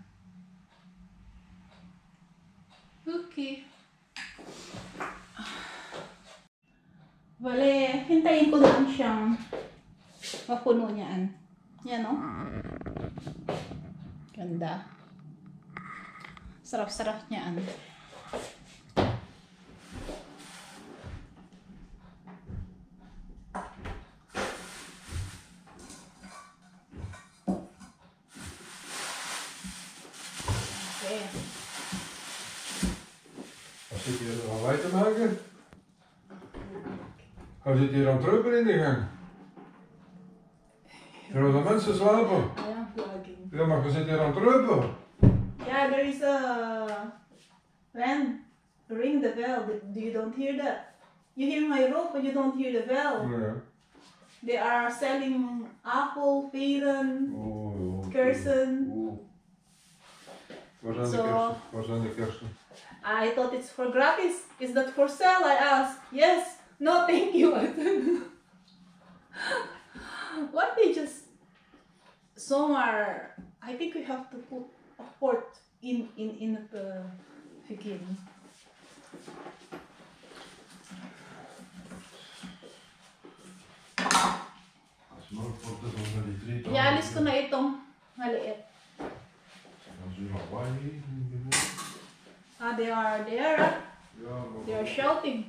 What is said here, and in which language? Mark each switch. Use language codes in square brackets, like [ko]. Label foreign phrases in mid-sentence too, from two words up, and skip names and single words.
[tl] Okay. Bale, hintayin ko lang siyang mapuno niyaan. Yan o. Ganda. Sarap-sarap niyaan. Okay. [nl] Wat zit je er al te maken? Hij zit hier aan het druppen in de gang. Terwijl de mensen slapen. [tl] Ayan, vlogging. [nl] Ja, maar je zit hier aan het druppen. [en] Yeah, there is a ring the bell. You don't hear that? You hear my rope, but you don't hear the bell. Ja. They are selling apple, [nl] peren, Oh, kersen. oh. Waar zijn de Zo. kersen? Waar zijn de kersen? [en] I thought it's for gratis. Is that for sale? I asked. Yes. No, thank you. Why they just... Some are... I think we have to put a port in the beginning. [nl] Als je maar voor de van die drie tanden. [tl] Ialis ko na itong maliit. [nl] Als je maar waai. [en] Ah, they are there. [nl] Ja, maar. [en] They are shouting.